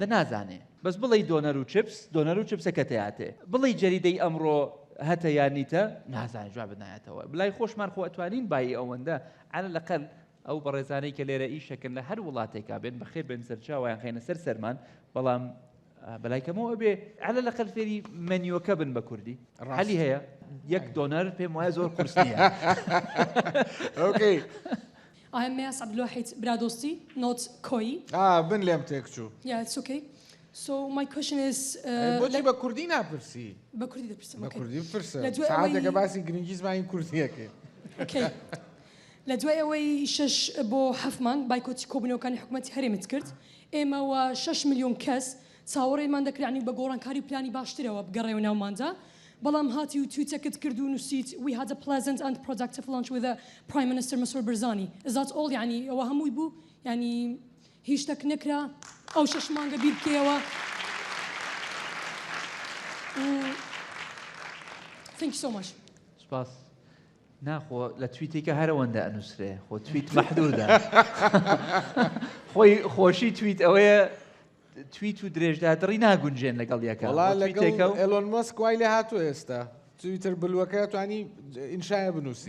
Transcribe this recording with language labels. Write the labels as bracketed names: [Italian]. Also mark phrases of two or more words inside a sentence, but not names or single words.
[Central Kurdish] نازانێ بەس بڵێ دۆنەر و چپسەکە تەیاتێ بڵێ جەریدەی ئەمڕۆ هەتە یانیتە نازانێ جواب بنایەتەوە بلای خۆشمان خۆ ئەتوانین بای ئەوەندە [Arabic] على الأقل [Central Kurdish] ئەو بەڕێزانەی کە لێرە ئیشەکەن لە هەر وڵاتێکا بێن بەخێر بێن سەرچاویان خێنە سەر سەرمان بەڵام بەلایکەمەوە بێ [Arabic] على الأقل [Central Kurdish] فێری منیوەکە بن بە کوردی حەلی هەیە یەک دۆنەر پێم وایە زۆر قورس نییە. [English] Okay. I am Mayas Abdulwahid Bradosti, not Koi. [Central Kurdish] بن لێم تێکچوو. [English] Yeah, it's okay. So my question is... [Central Kurdish] بۆچی بە کوردی ناپرسی؟ بە کوردی دەپرسم. بە کوردی بپرسە. ساعتێکە باسی گرنگی زمانی کوردیەکەی. Okay. لە دوای ئەوەی 6 بۆ 7 مان بایکۆتی کۆبوونەوەکانی حکوومەتی هەرێمت کرد ئێمەوە 6 ملیۆن کەس چاوەڕێمان دەکرانی بە گۆڕانکاری پلانی باشترەوە بگەڕێەوە ناوماندا بەڵام هاتی و تویتەکەت کرد و نووسیت [English] we had a pleasant and productive lunch with the Prime Minister Masroor Barzani. Is that all [Central Kurdish] يعني ئەوە هەمووی بوو يعني هیچ شتێک نەکرا ئەو 6 مانگە بیر بکەوە. [English] Thank you so much. [Central Kurdish] سپاس. ناخۆ لە تویتێکە هەرەوەندە ئەنووسرێ خۆ تویت مەحدودە خۆی خۆشی تویت ئەوەیە تویت و درێژدا دڕی ناگونجێن لەگەڵ یەکە لەگەڵ ئێلۆن ماسک وای لێ هاتووە ئێستا تویتر بلوەکە توانی ئینشایە بنووسی